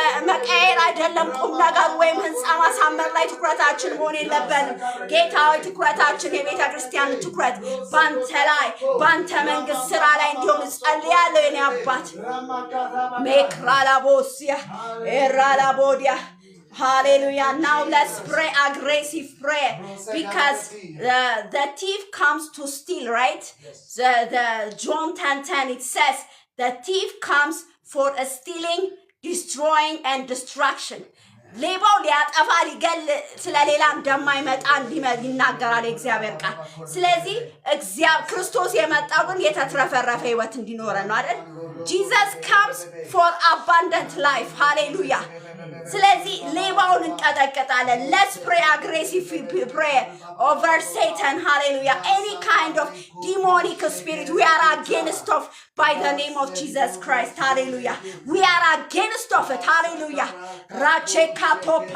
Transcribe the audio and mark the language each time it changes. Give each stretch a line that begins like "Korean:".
Amharic: መቀየር አይደለም ቁም ነገር ወይም ህንጻ ማሳመር ላይ ትኩረታችን መሆን የለበትም ጌታ ሆይ ትኩረታችን የቤተ ክርስቲያን ትኩረት ባንተ ላይ ባንተ መንግስት ስራ ላይ እንዲሆን ጸልያለሁ የኔ አባት ሜክራላቦሲያ ኤራላቦዲያ Hallelujah.
English: Now let's pray aggressive prayer because the thief comes to steal, right? The John 10:10 it says the thief comes for a stealing, destroying and destruction.
Amharic: ሌባው ሊያጠፋ ሊገል ስለሌላ እንደማይመጣ ይናገራል እግዚአብሔር ቃል ስለዚህ ክርስቶስ የመጣው ግን የተትረፈረፈ ህይወት እንዲኖረን ነው አይደል
English: Jesus comes for abundant life hallelujah
Amharic: ስለዚህ ሌባውን እንቀጠቅጣለን
English: let's pray aggressive prayer over Satan hallelujah any kind of demonic spirit we are against of by the name of Jesus Christ hallelujah we are against of it hallelujah ራቼካቶፓ